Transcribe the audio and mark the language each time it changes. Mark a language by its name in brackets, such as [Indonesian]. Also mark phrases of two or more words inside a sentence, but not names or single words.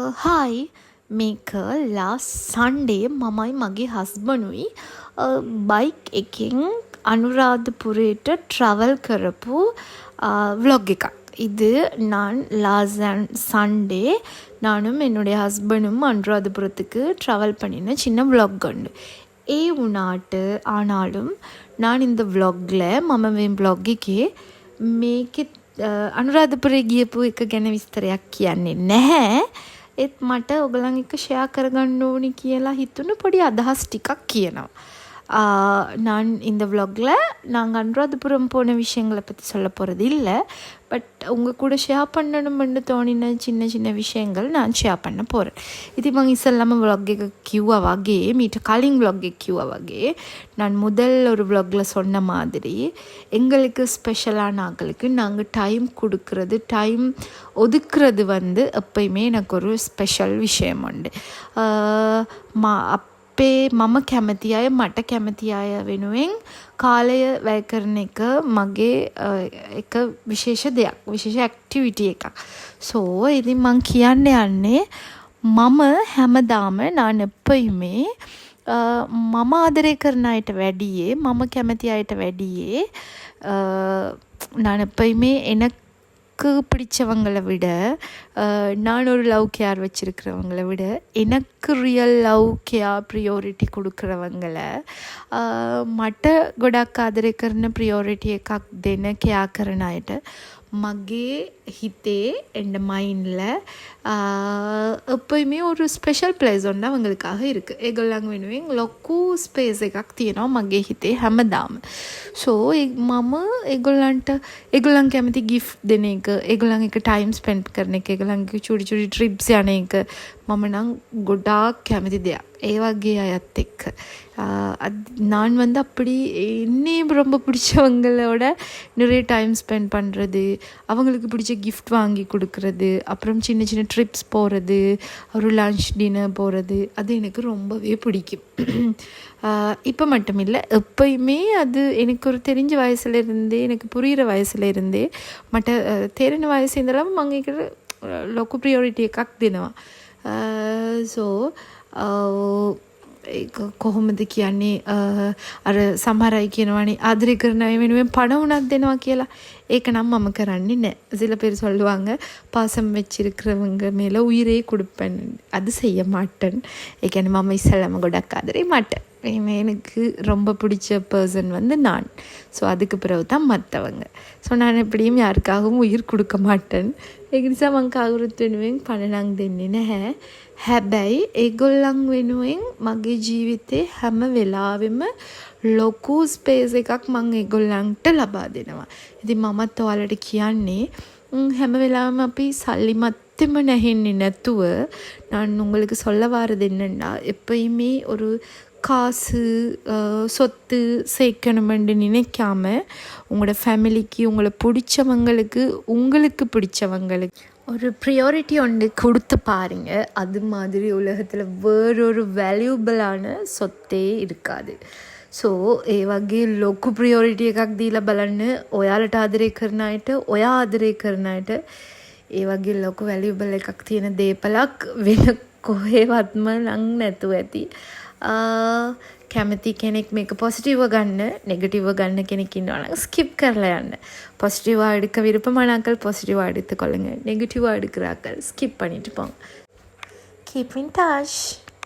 [Sinhala] හායි මේක ලාස්ට් සන්ඩේ මමයි මගේ හස්බන්ඩුයි බයික් එකෙන් අනුරාධපුරයට ட்ராவல் කරපු vlog එකක්. [Tamil] இது நான் லாஸ்ட் சண்டே நானும் என்னுடைய ஹஸ்பண்டும் அனுராதபுரத்துக்கு ட்ராவல் பண்ணின சின்ன vlog உண்டு. [Sinhala] ඒ වුණාට [Tamil] ஆனாலும் நான் இந்த vlogல [Sinhala] මම මේ vlog එකේ මේකේ අනුරාධපුරේ ගියපු එක ගැන විස්තරයක් කියන්නේ නැහැ. ඒත් මට ඔයගලන් එක්ක ෂෙයා කරගන්න ඕනි කියලා හිතුණු පොඩි අදහස් ටිකක් කියනවා. [Tamil] நான் இந்த vlogல நாங்கள் அனுராதபுரம் போன விஷயங்களை பற்றி சொல்ல போகிறது இல்லை. பட் உங்கள் கூட ஷேர் பண்ணணும்னு தோணின சின்ன சின்ன விஷயங்கள் நான் ஷேர் பண்ண போகிறேன். [Sinhala] ඉතින් මම ඉස්සෙල්ලාම vlog එක කිව්වා වගේ මීට කලින් vlog එක කිව්වා වගේ [Tamil] நான் முதல் ஒரு vlogல சொன்ன மாதிரி எங்களுக்கு ஸ்பெஷலான ஆட்களுக்கு நாங்கள் டைம் கொடுக்கறது டைம் ஒதுக்குறது வந்து எப்பயுமே எனக்கு ஒரு ஸ்பெஷல் விஷயம் உண்டு. [Sinhala] අපේ මම කැමති අය මට කැමති අය වෙනුවෙන් කාලය වැය කරන එක මගේ එක විශේෂ දෙයක්, විශේෂ ඇක්ටිවිටි එකක්. සෝ ඉතින් මං කියන්න යන්නේ මම හැමදාම [Tamil] நான் எப்பயுமே [Sinhala] මම ආදරය කරන අයට වැඩියේ මම කැමති අයට වැඩියේ [Tamil] நான் எப்பயுமே எனக்கு பிடிச்சவங்களை விட நான் ஒரு [English] love care [Tamil] வச்சுருக்கிறவங்கள விட எனக்கு [English] real love care priority [Tamil] கொடுக்குறவங்களை [Sinhala] මට ගොඩක් ආදරය කරන ප්‍රියෝරිටි එකක් දෙන කෙයා කරන අයට මගේ හිතේ [Tamil] and மைண்டில் எப்போயுமே ஒரு [English] special place [Tamil] ஒன்று அவங்களுக்காக இருக்குது. [Sinhala] ඒගොල්ලන් වෙනුවෙන් ලොකු ස්පේස් එකක් තියෙනවා මගේ හිතේ හැමදාම. සෝ මම ඒගොල්ලන් කැමති ගිෆ්ට් දෙන එක, ඒගොල්ලන් එක [English] time spend [Sinhala] කරන එක, ඒගොල්ලන්ගේ චුටි චුටි ට්‍රිප්ස් යන එක මම නම් ගොඩාක් කැමති දෙයක්. ඒ වගේ අයත් එක්ක [Tamil] நான் வந்து அப்படி என்னே ரொம்ப பிடிச்சவங்களோட நிறைய [English] time spend [Tamil] பண்ணுறது, அவங்களுக்கு பிடிச்ச கிஃப்ட் வாங்கி கொடுக்கறது, அப்புறம் சின்ன சின்ன ட்ரிப்ஸ் போகிறது, ஒரு [English] lunch dinner [Tamil] போகிறது, அது எனக்கு ரொம்பவே பிடிக்கும். இப்போ மட்டும் இல்லை, எப்பயுமே அது எனக்கு ஒரு தெரிஞ்ச வயசுலேருந்தே, எனக்கு புரிகிற வயசுலேருந்தே [Sinhala] මට තේරෙන වයසේ ඉඳලම මම ඒකට ලොකු ප්‍රියොරිටි එකක් දෙනවා. සෝ ඒක කොහොමද කියන්නේ අර සමහර අය කියනවානේ ආදරය කරන අය වෙනුවෙන් පණ උනක් දෙනවා කියලා. ඒක නම් මම කරන්නේ නැහැ. [Tamil] சில பேர் சொல்லுவாங்க பாசம் வச்சிருக்கிறவங்க மேலே உயிரே கொடுப்பேன், அது செய்ய மாட்டேன். [Sinhala] ඒ කියන්නේ මම ඉස්සෙල්ලාම ගොඩක් ආදරේ මට [Tamil] எனக்கு ரொம்ப பிடிச்ச பர்சன் வந்து நான். ஸோ அதுக்கு பிறகு தான் மற்றவங்க. ஸோ நான் எப்படியும் யாருக்காகவும் உயிர் கொடுக்க மாட்டேன். [Sinhala] ඒක නිසා මං කවුරුත් වෙනුවෙන් පණ නම් දෙන්නේ නැහැ. හැබැයි ඒගොල්ලන් වෙනුවෙන් මගේ ජීවිතේ හැම වෙලාවෙම ලොකු ස්පේස් එකක් මං ඒගොල්ලන්ට ලබා දෙනවා. ඉතින් මමත් ඔයාලට කියන්නේ හැම වෙලාවෙම අපි සල්ලි මත්තෙම නැහෙන්නේ නැතුව [Tamil] நான் உங்களுக்கு சொல்ல வாரது என்னன்னா எப்பயுமே ஒரு காசு சொத்து சேர்க்கணுமென்று நினைக்காம உங்களோட ஃபேமிலிக்கு உங்களை பிடிச்சவங்களுக்கு உங்களுக்கு பிடிச்சவங்களுக்கு ஒரு ப்ரியாரிட்டி ஒன்று கொடுத்து பாருங்க. அது மாதிரி உலகத்தில் வேறொரு வேல்யூபிளான சொத்தே இருக்காது. [Sinhala] සෝ ඒ වගේ ලොකු ප්‍රියොරිටි එකක් දීලා බලන්න ඔයාලට ආදරය කරන අයට, ඔයා ආදරය කරන අයට ඒ වගේ ලොකු වැලියබල් එකක් තියෙන දේපලක් වෙන කොහෙවත්ම නම් නැතුව ඇති. කැමති කෙනෙක් මේක පොසිටිව්ව ගන්න, නෙගටිව්ව ගන්න කෙනෙක් ඉන්නවා නම් ස්කිප් කරලා යන්න. [Tamil] பாசிட்டிவாக எடுக்க விருப்பமானாக்கள் பாசிட்டிவாக எடுத்துக்கொள்ளுங்க, நெகட்டிவாக எடுக்கிறாக்கள் ஸ்கிப் பண்ணிட்டு போங்க. [English] keep in touch.